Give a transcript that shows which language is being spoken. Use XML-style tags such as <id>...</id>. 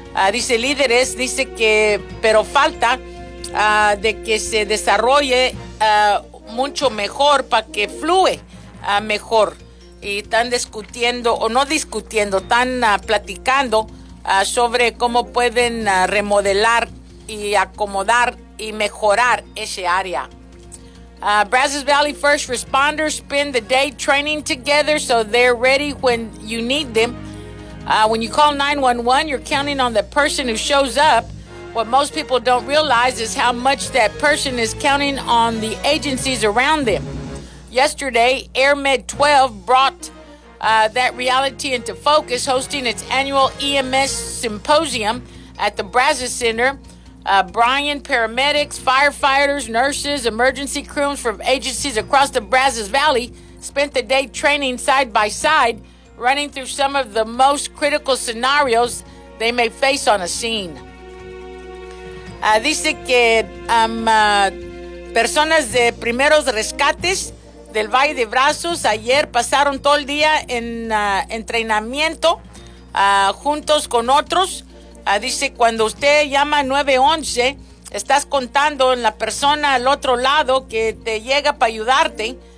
<es>Dice líderes, dice que pero falta de que se desarrolle mucho mejor para que fluye mejor. Y están discutiendo, o no discutiendo, están platicando sobre cómo pueden remodelar y acomodar y mejorar ese área.</es> <en>Brazos Valley First Responders spend the day training together so they're ready when you need them. When you call 911, you're counting on the person who shows up. What most people don't realize is how much that person is counting on the agencies around them. Yesterday, AirMed 12 brought that reality into focus, hosting its annual EMS symposium at the Brazos Center. Brian, paramedics, firefighters, nurses, emergency crews from agencies across the Brazos Valley spent the day training side by side, running through some of the most critical scenarios they may face on a scene.</en> <es>Dice que personas de primeros rescates del Valle de Brazos ayer pasaron todo el día en entrenamiento juntos con otros. Dice, cuando usted llama 911, estás contando en la persona al otro lado que te llega para ayudarte.</es>